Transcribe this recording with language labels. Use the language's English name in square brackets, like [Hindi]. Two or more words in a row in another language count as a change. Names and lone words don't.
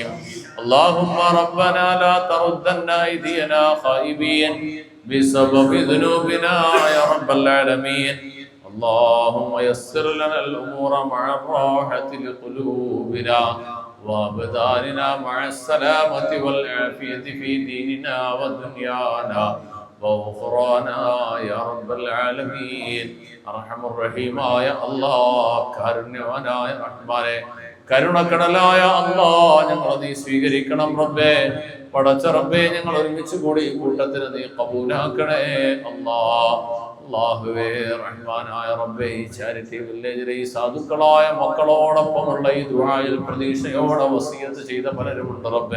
[Arabic] اللهم ربنا لا تردن أيدينا خائبين بسبب ذنوبنا يا رب العالمين. اللهم يسر لنا الأمور مع الراحة لقلوبنا وأبداننا مع السلامة والعافية في ديننا ودنيانا وغفرانا يا رب العالمين. [Malayalam] അർഹമർ റഹീമായ അല്ലാഹ്, കാരുണ്യവാനായ റഹ്മാനെ, കരുണക്കടലായ അല്ലാഹ്, ഞങ്ങളെ നീ സ്വീകരിക്കണം റബ്ബേ. പടച്ച റബ്ബേ, ഞങ്ങൾ ഒരുമിച്ച് കൂടി ഈ കൂട്ടത്തിന് നീ ഖബൂലാക്കണേ അല്ലാഹ്. അല്ലാഹുവേ, റഹ്മാനായ റബ്ബേ, ഈ ചാരിറ്റി വില്ലേജിലെ ഈ സാധുക്കളായ മക്കളോടൊപ്പമുള്ള ഈ ദുആയിൽ പ്രതീക്ഷയോടെ വസിയത്ത് ചെയ്ത പലരുമുണ്ട് റബ്ബേ.